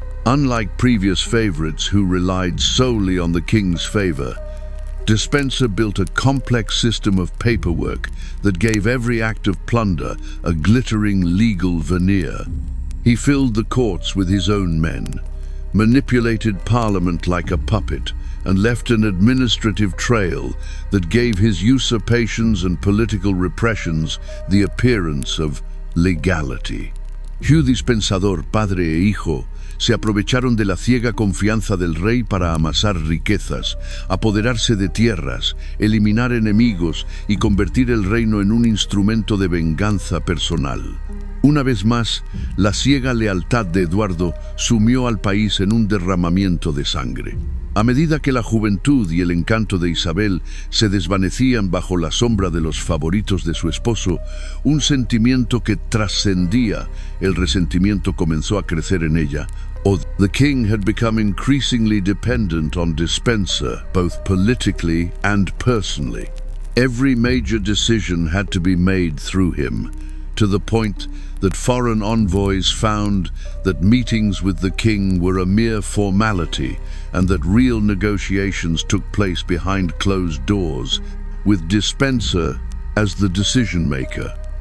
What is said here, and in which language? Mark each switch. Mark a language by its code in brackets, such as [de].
[en] Unlike previous favorites who relied solely on the king's favor, Despenser built a complex system of paperwork that gave every act of plunder a glittering legal veneer. He filled the courts with his own men, manipulated parliament like a puppet, and left an administrative trail that gave his usurpations and political repressions the appearance of legality. [es] Hugh Despenser, padre e hijo, se aprovecharon de la ciega confianza del rey para amasar riquezas, apoderarse de tierras, eliminar enemigos y convertir el reino en un instrumento de venganza personal. Una vez más, la ciega lealtad de Eduardo sumió al país en un derramamiento de sangre. A medida que la juventud y el encanto de Isabel se desvanecían bajo la sombra de los favoritos de su esposo, un sentimiento que trascendía el resentimiento comenzó a crecer en ella. [en] The king had become increasingly dependent on Despenser, both politically and personally. Every major decision had to be made through him, to the point that foreign envoys found that meetings with the king were a mere formality and that real negotiations took place behind closed doors, with Despenser as the decision-maker.